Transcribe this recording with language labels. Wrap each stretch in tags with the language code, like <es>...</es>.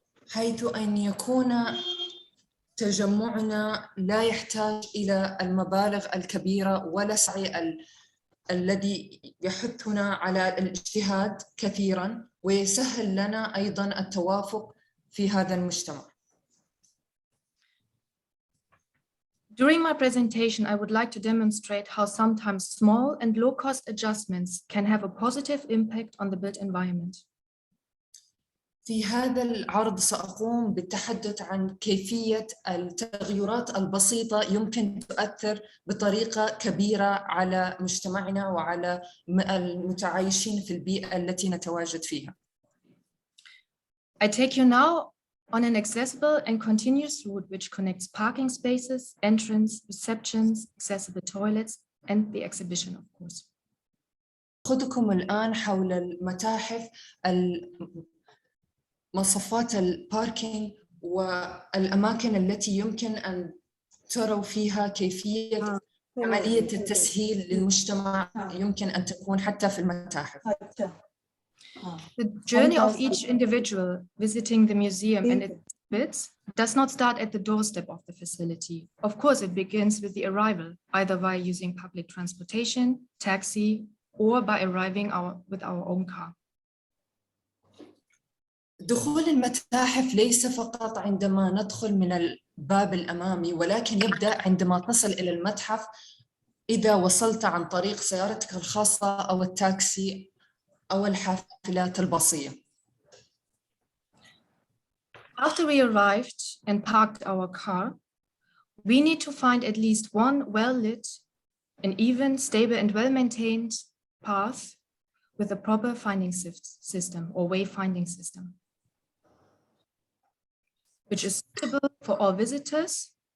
<ar>حيث أن يكون تجمعنا لا يحتاج إلى المبالغ الكبيرة ولا السعي الذي يحثنا على الاجتهاد كثيراً ويسهل لنا أيضاً التوافق في هذا المجتمع.</ar> <en>During my presentation, I would like to demonstrate how sometimes small and low-cost adjustments can have a positive impact on the built environment.</en> <ar>في هذا العرض سأقوم بالتحدث عن كيفية التغيرات البسيطة يمكن تؤثر بطريقة كبيرة على مجتمعنا وعلى المتعايشين في البيئة التي نتواجد فيها.</ar> <en>I take you now on an accessible and continuous route which connects parking spaces, entrance, receptions, accessible toilets, and the exhibition, of course.</en> <ar>أخذكم الآن حول المتاحف، مصفات الباركينج والأماكن التي يمكن أن تروا فيها كيفية عملية التسهيل للمجتمع يمكن أن تكون حتى في المتاحف.</ar> <en>The journey of each individual visiting the museum and its exhibits does not start at the doorstep of the facility. Of course, it begins with the arrival, either by using public transportation, taxi, or by arriving with our own car.</en> <ar>دخول المتاحف ليس فقط عندما ندخل من الباب الأمامي، ولكن يبدأ عندما تصل إلى المتحف إذا وصلت عن طريق سيارتك الخاصة أو التاكسي أو الحافلات الباصية.</ar> <en>After we arrived and parked our car, we need to find at least one well-lit, an even, stable, and well-maintained path with a proper finding system or wayfinding system, which is suitable for all visitors.</en>